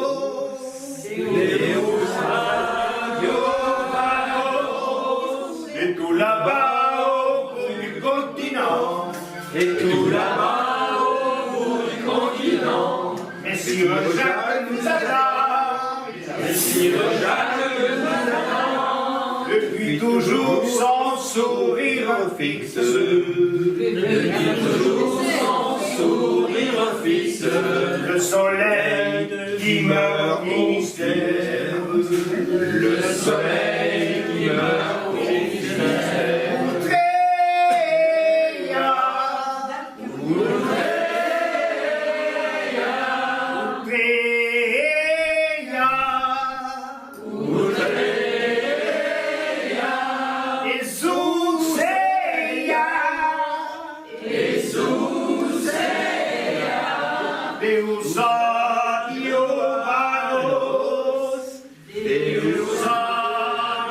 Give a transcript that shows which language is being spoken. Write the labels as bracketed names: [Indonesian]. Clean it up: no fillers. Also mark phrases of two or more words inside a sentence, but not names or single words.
[Latin] Deus adiovano, [French] et tout là-bas au bout du continent, et tout là-bas au bout du continent, Messire Jacques nous attend, Messire Jacques nous attend, depuis toujours son sourire fixe, depuis toujours son sourire fixe, le soleil qui meurt mystère, le soleil qui meurt mystère. [Latin] Outreia, Outreia, Outreia, Jesuseia, Jesuseia, Deus adiovanos, Deus adiovanos.